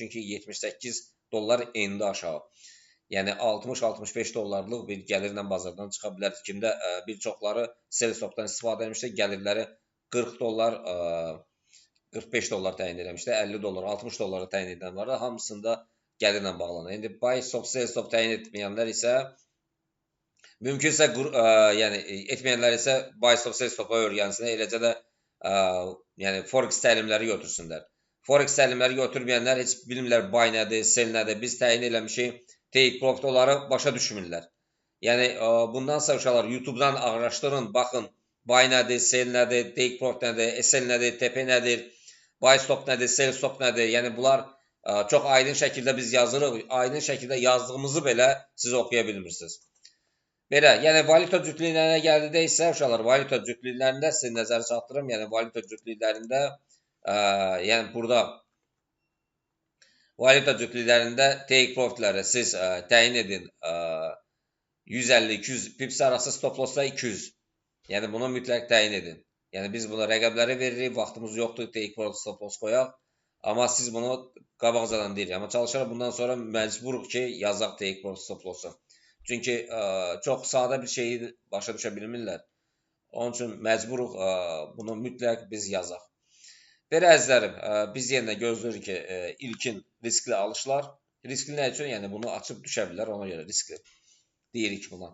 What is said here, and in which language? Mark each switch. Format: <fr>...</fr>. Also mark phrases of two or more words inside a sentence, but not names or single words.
<az>Çünki 78 dollar endi aşağı. Yəni 60-65 dollarlıq bir gəlirlə bazardan çıxa bilərdi. Kimdə bir çoxları sell stopdan istifadə etmişdi, gəlirləri 40 dollar, 45 dollar təyin eləmişdi, 50 dollar, 60 dollara təyin edən vardı. Hamısında gəlirlə bağlanır. İndi</az> <en>buy stop, sell stop</en> <az>təyin etməyənlər isə mümkünsə yəni etməyənlər isə</az> <en>buy stop, sell stopa</en> <az>öyrənsinlər. Eləcə də yəni forex təlimləri götürsünlər. Forex təlimləri götürməyənlər heç bilmirlər buy nədir, sell nədir. Biz təyin eləmişik,</az> <en>take profit</en> <az>onları başa düşmürlər. Yəni bundan sonra uşaqlar YouTube-dan araşdırın, baxın buy nədir, sell nədir,</az> <en>take profit</en> <az>nədir, SL nədir, TP nədir,</az> <en>buy stop</en> <az>nədir,</az> <en>sell stop</en> <az>nədir. Yəni bunlar çox aydın şəkildə biz yazırıq. Aydın şəkildə yazdığımızı belə siz oxuya bilmirsiniz. Belə, yəni valyuta cütlüklərine gəldikdə isə uşaqlar, valyuta cütlüklərində sizin nəzər çatdırım. Yəni valyuta cütlüklərində, yəni burada valyuta cütlüklərində</az> <en>take profitləri</en> <az>siz təyin edin 150-200 pips arası</az> <en>stop lossla</en> <az>200. Yəni bunu mütləq təyin edin. Yəni biz buna rəqəbləri veririk, vaxtımız yoxdur,</az> <en>take profit stop loss qoyaq.</en> <az>Amma siz bunu qabaqcadan deyirik. Amma çalışaraq bundan sonra məcburuq ki, yazaq</az> <en>take profit stop loss'u.</en> <az>Çünki çox sadə bir şeyi başa düşə bilmirlər. Onun üçün məcburuq bunu mütləq biz yazaq. Belə əzizlərim, biz yenə gözləyirik ki, ilkin riskli alışlar. Riskli nə üçün? Yəni bunu açıb düşə bilər, ona görə riskli deyirik buna.</az>